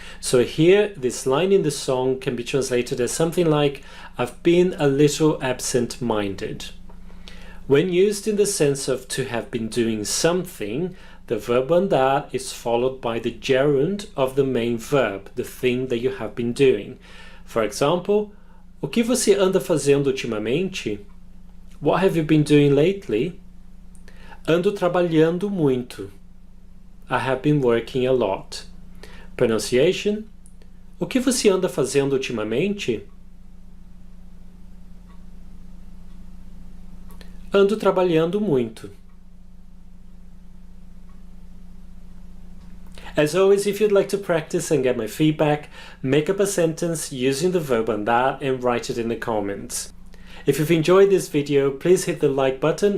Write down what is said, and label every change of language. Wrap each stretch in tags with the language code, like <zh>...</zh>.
<en>So here, this line in the song can be translated as something like, I've been a little absent-minded. When used in the sense of to have been doing something, the verb andar is followed by the gerund of the main verb, the thing that you have been doing. For example,</en> <pt>o que você anda fazendo ultimamente?</pt> <en>What have you been doing lately?</en> <pt>Ando trabalhando muito.</pt> <en>I have been working a lot. Pronunciation.</en> <pt>O que você anda fazendo ultimamente? Ando trabalhando muito.</pt> <en>As always, if you'd like to practice and get my feedback, make up a sentence using the verb andar and write it in the comments. If you've enjoyed this video, please hit the like button.</en>